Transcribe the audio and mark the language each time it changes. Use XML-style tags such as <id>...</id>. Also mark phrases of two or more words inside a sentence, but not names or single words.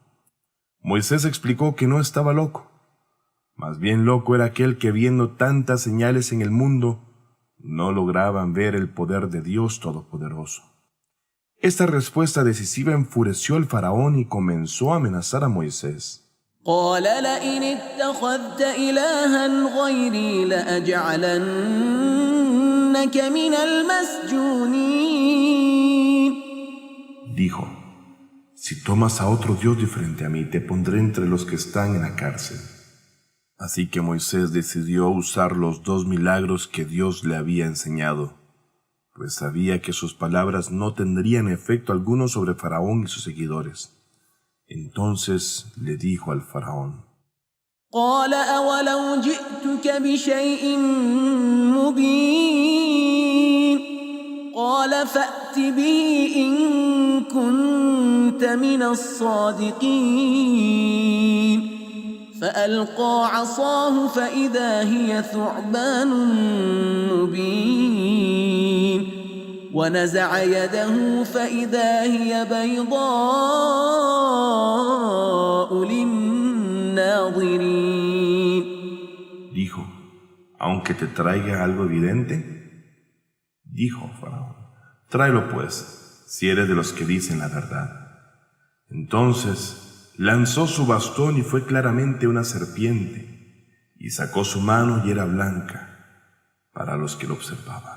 <es>Moisés explicó que no estaba loco. Más bien loco era aquel que, viendo tantas señales en el mundo, no lograban ver el poder de Dios Todopoderoso. Esta respuesta decisiva enfureció al faraón y comenzó a amenazar a Moisés.</es> <ar>قال لئن اتخذت إلها غيري لأجعلنك من المسجونين.</ar> <es>Dijo: si tomas a otro Dios diferente a mí, te pondré entre los que están en la cárcel. Así que Moisés decidió usar los 2 milagros que Dios le había enseñado, pues sabía que sus palabras no tendrían efecto alguno sobre Faraón y sus seguidores. Entonces le dijo al faraón:</es> <ar>قال أولو جئتك بشيء مبين قال فأت به إن كنت من الصادقين فألقى عصاه فإذا هي ثعبان مبين ونزع يده فإذا هي بيضاء للناظرين.</ar> <es>Dijo: aunque te traiga algo evidente. Dijo Faraón: tráelo pues, si eres de los que dicen la verdad. Entonces lanzó su bastón y fue claramente una serpiente, y sacó su mano y era blanca para los que lo observaban.</es>